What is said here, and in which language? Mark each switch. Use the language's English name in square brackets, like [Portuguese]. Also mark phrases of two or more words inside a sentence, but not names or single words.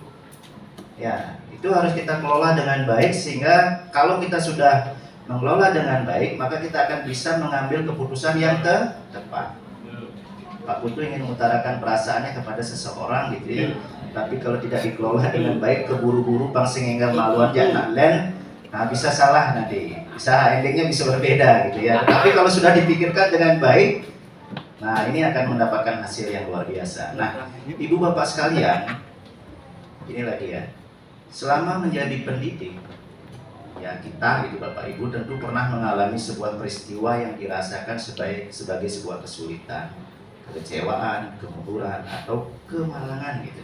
[Indonesian] Ya, itu harus kita kelola dengan baik, sehingga kalau kita sudah mengelola dengan baik, maka kita akan bisa mengambil keputusan yang tepat. Pak Putu ingin mengutarakan perasaannya kepada seseorang gitu ya. Tapi kalau tidak dikelola dengan baik, keburu-buru [Balinese] pangsing enggal maluan jangan len, [Indonesian] nah bisa salah nanti, bisa endingnya bisa berbeda gitu ya. Tapi kalau sudah dipikirkan dengan baik, nah ini akan mendapatkan hasil yang luar biasa. Nah, ibu bapak sekalian, ini lagi ya, selama menjadi pendidik, ya kita gitu bapak ibu tentu pernah mengalami sebuah peristiwa yang dirasakan sebagai sebuah kesulitan, kekecewaan, kemunduran atau kemalangan gitu.